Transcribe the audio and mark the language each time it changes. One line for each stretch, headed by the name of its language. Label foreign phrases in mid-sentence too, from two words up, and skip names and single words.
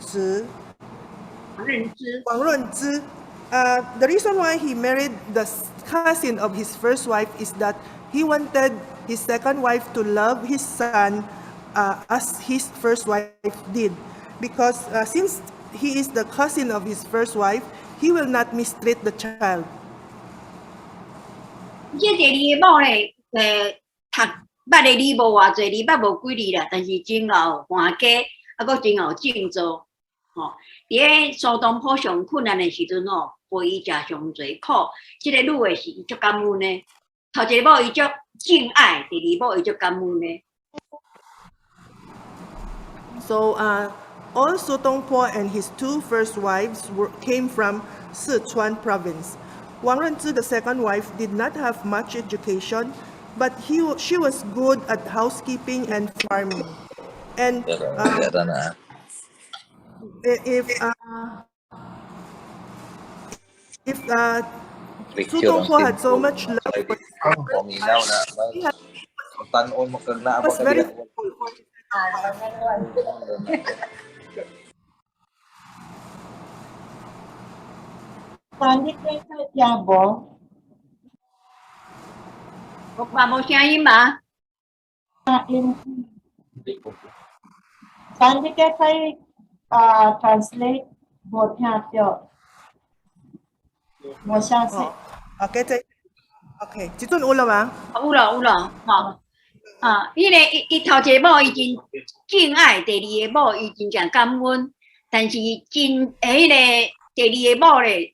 English: The reason why he married the cousin of his first wife is that he wanted his second wife to love his son as his first wife did, because since he is the cousin of his first wife, he will not mistreat the child.
Min Nan Chinese: 即第二个某咧，读捌的字无偌济，字捌无几字啦，但是真有还家，啊，佫真有正做。伫个苏东坡上困难的时阵陪伊食上济苦。即个女的是伊足感恩的，头一个某伊足敬爱，第二某伊足感恩的。
English: So all Sutongpo and his 2 first wives came from Sichuan province. Wang Runzi, the second wife, did not have much education, but she was good at housekeeping and farming. And if Sutongpo had so much love for his wife, he was very thankful for his wife.
Min Nan Chinese: 当你跟他听无？我爸无声音嘛？因当你跟他 translate 无听到，无相信。 OK， 这阵有了吗？有了，伊头一个某伊真敬爱，第二个某伊真正感恩，但是迄个第二个某咧。